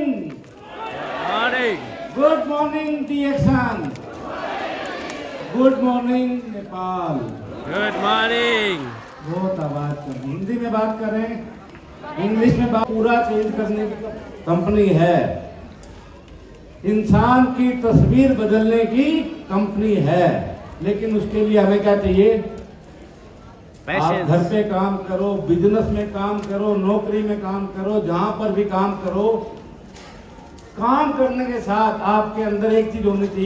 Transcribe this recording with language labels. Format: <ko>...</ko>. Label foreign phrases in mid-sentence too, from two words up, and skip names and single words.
<en>मर्निङ। good morning DXN. good morning Nepal. good morning.</en> <hi>बहुत आवाज कर, हिंदी में बात करें, इंग्लिश में बात, पूरा चेंज करने की कंपनी है। इंसान की तस्वीर बदलने की कंपनी है, लेकिन उसके लिए हमें क्या चाहिए? आप घर पे काम करो, बिजनेस में काम करो, नौकरी में काम करो, जहां पर भी काम करो, काम करने के साथ आपके अंदर एक चीज होनी चाहिए।</hi>